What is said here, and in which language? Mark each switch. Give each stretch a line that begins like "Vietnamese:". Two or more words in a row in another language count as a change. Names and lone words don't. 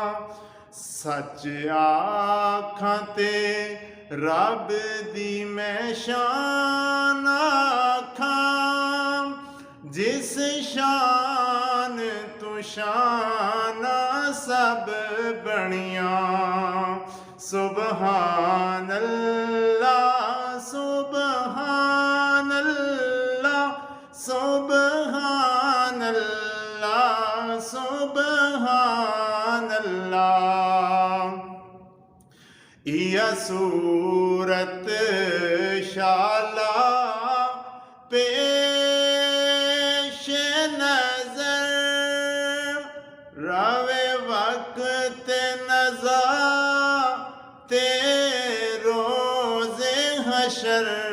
Punjabi: सच आखां ते रब दी मैं शान आखां जिस शान तू शाना सब बनियां।
Arabic: سبحان الله سبحان الله سبحان الله سبحان الله.
Punjabi: इया सूरत शाला पेश नजर रवे वक्त नज़ा ते रोज़े हशर